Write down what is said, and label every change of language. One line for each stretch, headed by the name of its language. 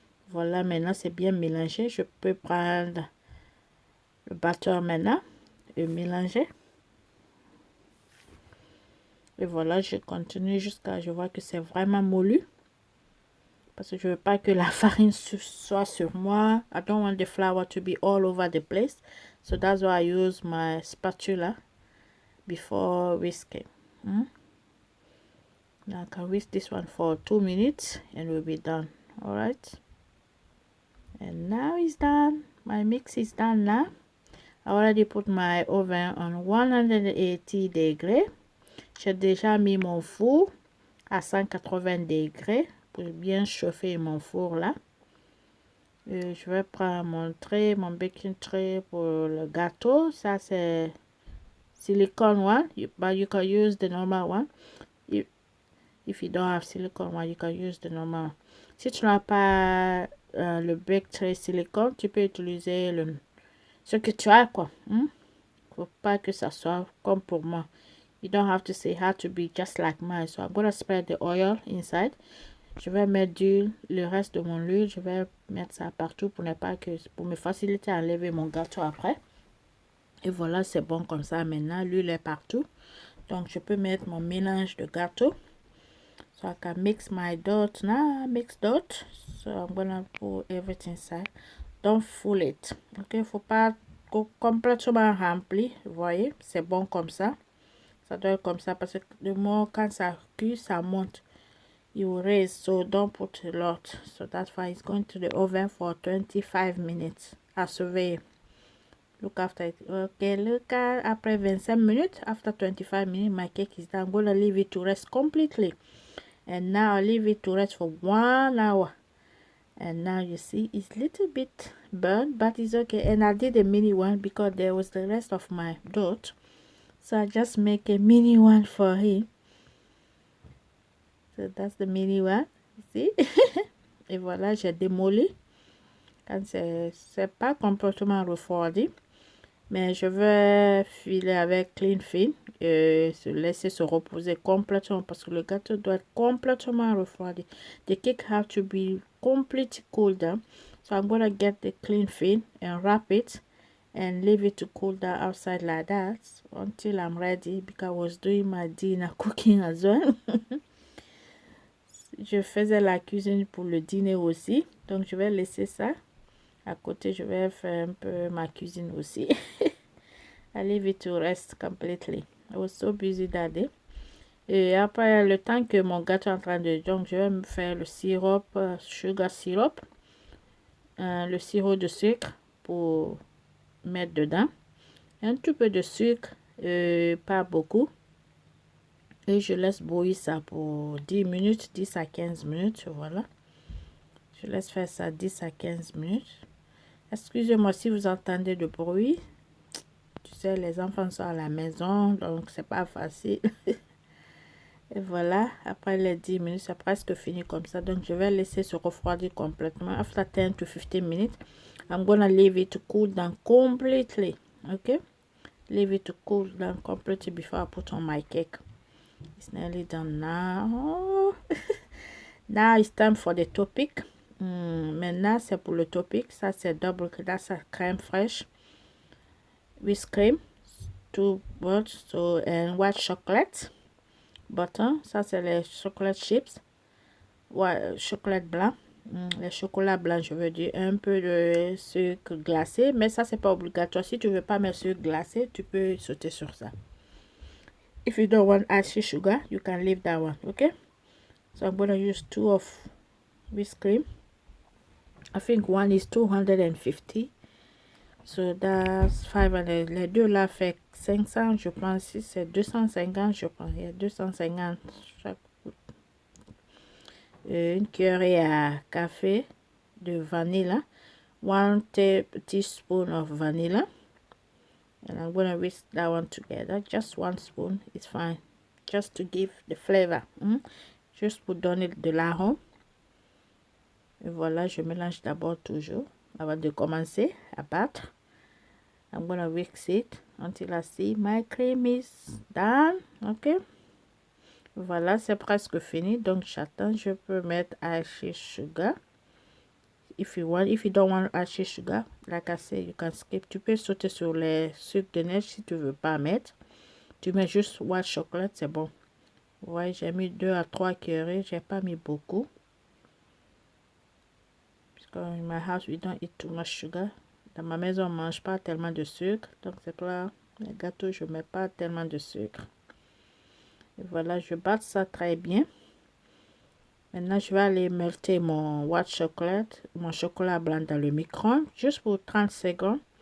French: Voilà, maintenant c'est bien mélangé. Je peux prendre le batteur maintenant et mélanger. Et voilà, je continue jusqu'à je vois que c'est vraiment moulu. Parce que je veux pas que la farine soit sur moi.
English: I don't want the flour to be all over the place. So that's why I use my spatula before whisking. Now I can whisk this one for 2 minutes and we'll be done. Alright. And now it's done. My mix is done now. I already put my oven on 180 degrés.
French: J'ai déjà mis mon four à 180 degrés pour bien chauffer mon four là. Et je vais prendre mon baking tray pour le gâteau. Ça c'est
English: silicone one, but you can use the normal one. If you don't have silicone one, you can use the normal one.
French: Si tu n'as pas le bake tray silicone, tu peux utiliser ce que tu as, quoi. Faut pas que ça soit comme pour moi.
English: You don't have to say how to be just like mine. So I'm gonna spread the oil inside.
French: Je vais mettre le reste de mon huile. Je vais mettre ça partout pour me faciliter à enlever mon gâteau après. Et voilà, c'est bon comme ça. Maintenant, l'huile est partout. Donc, je peux mettre mon mélange de gâteau.
English: So I can mix my dough now. Mix dough. So I'm gonna put everything inside. Don't fool it.
French: Ok, faut pas complètement rempli. Vous voyez, c'est bon comme ça. Ça doit être comme ça parce que le moment quand ça cuit, ça monte.
English: You raise, so don't put a lot. So that's why it's going to the oven for 25 minutes.
French: À surveiller.
English: Look after it. Okay, look at après 25 minutes. After 25 minutes, my cake is done. I'm gonna leave it to rest completely. And now I leave it to rest for 1 hour. And now you see it's a little bit burnt, but it's okay. And I did a mini one because there was the rest of my dough. So I just make a mini one for him. So that's the mini one. See?
French: Et voilà, j'ai démoli. Quand c'est pas complètement refroidi. Mais je vais filer avec clean film. Se laisser se reposer complètement parce que le gâteau doit être complètement refroidi.
English: The cake have to be completely cooled down. So I'm gonna get the clean film and wrap it. And leave it to cool down outside like that until I'm ready because I was doing my dinner cooking as well.
French: Je faisais la cuisine pour le dîner aussi, donc je vais laisser ça à côté. Je vais faire un peu ma cuisine aussi.
English: I leave it to rest completely. I was so busy that day.
French: Et après le temps que mon gâteau est en train de, donc je vais me faire le sirop, sugar syrup, le sirop de sucre pour mettre dedans, un tout peu de sucre, pas beaucoup, et je laisse bouillir ça pour 10 minutes, 10 à 15 minutes. Voilà, je laisse faire ça 10 à 15 minutes. Excusez-moi si vous entendez de bruit, tu sais, les enfants sont à la maison, donc c'est pas facile. Et voilà, après les 10 minutes, c'est presque fini comme ça. Donc, je vais laisser se refroidir complètement.
English: After 10 to 15 minutes, I'm gonna leave it to cool down completely. Okay? Leave it to cool down completely before I put on my cake. It's nearly done now. Now it's time for the topic.
French: Maintenant, c'est pour le topic. Ça, c'est double,
English: that's a crème fraîche. With cream. 2 butter, so, and white chocolate.
French: Butter, ça c'est les chocolate chips, ouais, chocolat blanc, les chocolats blancs, je veux dire, un peu de sucre glacé, mais ça c'est pas obligatoire. Si tu veux pas mettre sucre glacé, tu peux sauter sur ça.
English: If you don't want icy sugar, you can leave that one. Okay, so I'm gonna use 2 of whipped cream. I think one is 250. So that's 500.
French: Les deux là fait 500, je pense. Si c'est 250, je pense. Il y a 250 chaque. Une cuillerée à café de vanilla.
English: 1 teaspoon of vanilla. And I'm gonna whisk that one together. Just 1 spoon is fine. Just to give the flavor.
French: Juste pour donner de l'arôme. Et voilà, je mélange d'abord toujours. Avant de commencer à battre,
English: I'm gonna whisk it until I see my cream is done.
French: Ok, voilà, c'est presque fini. Donc j'attends. Je peux mettre
English: iced sugar if you want. If you don't want iced sugar, like I said, you can skip.
French: Tu peux sauter sur les sucres de neige si tu veux pas mettre. Tu mets juste white chocolate, c'est bon. Ouais, j'ai mis 2 à 3 cuillerées. J'ai pas mis beaucoup.
English: In my house, we don't eat too much sugar.
French: Dans ma maison, on mange pas tellement de sucre. Donc, c'est là, les gâteaux, je mets pas tellement de sucre. Et voilà, je bats ça très bien. Maintenant, je vais aller melter mon white chocolate, mon chocolat blanc dans le micro-ondes, juste pour 30 secondes.